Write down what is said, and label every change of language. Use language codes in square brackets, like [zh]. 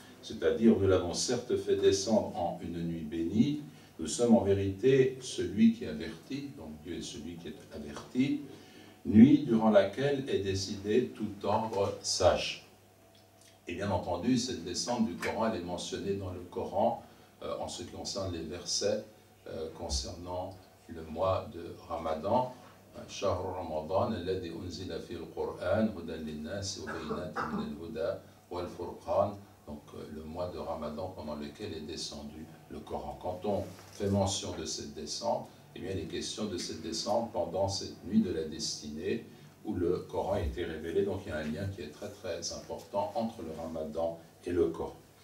[fr] C'est-à-dire, nous l'avons certes fait descendre en une nuit bénie, nous sommes en vérité celui qui avertit, donc Dieu est celui qui est averti, nuit durant laquelle est décidé tout ordre sage. Et bien entendu, cette descente du Coran, elle est mentionnée dans le Coran en ce qui concerne les versets concernant le mois de Ramadan. [ar] شهر رمضان الذي أنزل فيه القرآن هدى للناس وبينات من الهدى والفرقان. [fr] Donc le mois de Ramadan pendant lequel est descendu le Coran. Quand on fait mention de cette descente, eh bien il est question de cette descente pendant cette nuit de la destinée où le Coran a été révélé. Donc il y a un lien qui est très très important entre le Ramadan et le Coran.